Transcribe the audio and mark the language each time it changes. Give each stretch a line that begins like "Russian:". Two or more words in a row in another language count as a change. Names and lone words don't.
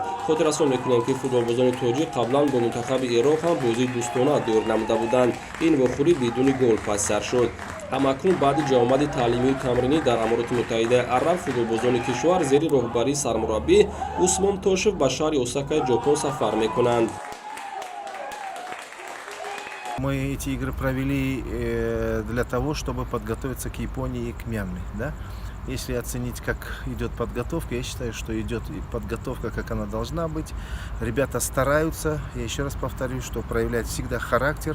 Tajik: Хотиррасон мекунем ки футболбозони тоҷик қаблан бо мунтахаби Ироқ ҳам бозии дӯстона дор намуда буданд. Ин вохӯрӣ бидуни гол пассар шуд. ҳамакнун баъди ҷавомади таълимии тамринӣ дар Амороти Муттаҳидаи Араб футболбозони кишвар зери роҳбарии сармураббӣ Усмон Тошев ба шаҳри Осакаи Ҷопон сафар мекунанд.
Russian: Мы эти игры провели для того, чтобы подготовиться к Японии и к Мьянме. Да? Если оценить, как идет подготовка, я считаю, что идет подготовка, как она должна быть. Ребята стараются, я еще раз повторюсь, что проявляют всегда характер.